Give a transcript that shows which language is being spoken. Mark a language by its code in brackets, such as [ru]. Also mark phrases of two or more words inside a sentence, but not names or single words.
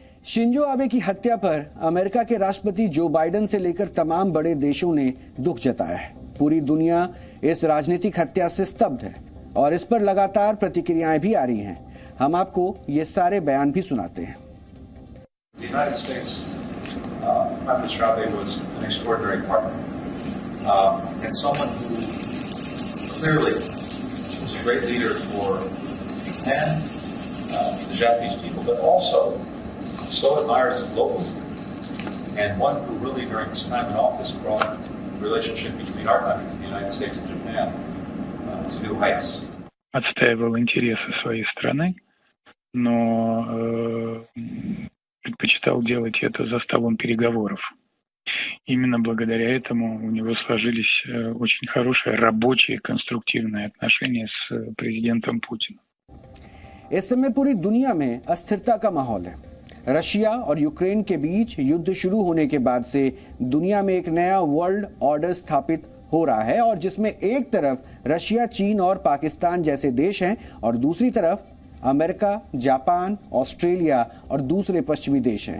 [hi] शिंजो आबे की हत्या पर अमेरिका के राष्ट्रपति जो बाइडेन से लेकर तमाम बड़े देशों ने दुख जताया है। पूरी दुनिया इस राजनीतिक हत्या से स्तब्ध है और इस पर लगातार प्रतिक्रियाएं भी आ रही हैं। हम आपको ये सारे बयान भी सुनाते हैं। [en] Prime Minister Abe was an extraordinary partner and someone who clearly was a great leader for Japan, the Japanese people, but also so admired as a local and one who really during his time in office brought the relationship between our countries, the United States and Japan, to new heights. [ru] Отстаивал интересы своей страны, но предпочитал делать это за столом переговоров. Именно благодаря этому у него сложились очень хорошие рабочие конструктивные отношения с президентом Путиным. [hi] इस समय पूरी दुनिया में अस्थिरता का माहौल है। रशिया और यूक्रेन के बीच युद्ध शुरू होने के बाद से दुनिया में एक नया [en] world order [hi] स्थापित हो रहा है और जिसमें एक तरफ रशिया, चीन और पाकिस्तान जैसे देश हैं और दूसरी तरफ अमेरिका, जापान, ऑस्ट्रेलिया और दूसरे पश्चिमी देश हैं।